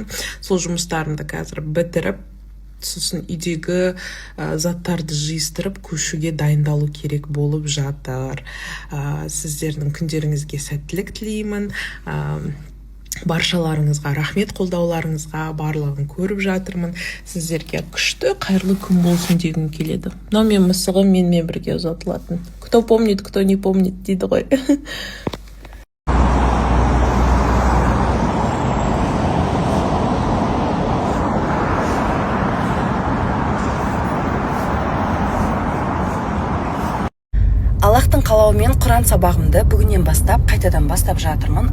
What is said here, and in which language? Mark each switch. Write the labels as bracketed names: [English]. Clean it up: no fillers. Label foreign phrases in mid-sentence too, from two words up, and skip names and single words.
[Kazakh] Сол жұмыстарымды қазір бітіріп, сосын үйдегі заттарды жиыстырып, көшуге дайындалу керек болып жатыр. Сіздердің күндеріңізге сәттілік тілеймін. Баршаларыңызға рахмет, қолдауларыңызға барлығын көріп жатырмын. Сіздерге күшті, қайырлы күн болсын дегім келеді. Мынау мен мысығым менімен бірге ұзатылатын. [Russian] Кто помнит, кто не помнит [Kazakh] дейді ғой. Аллахтың қалауымен Құран сабағымды бүгіннен бастап, қайтадан бастап жатырмын.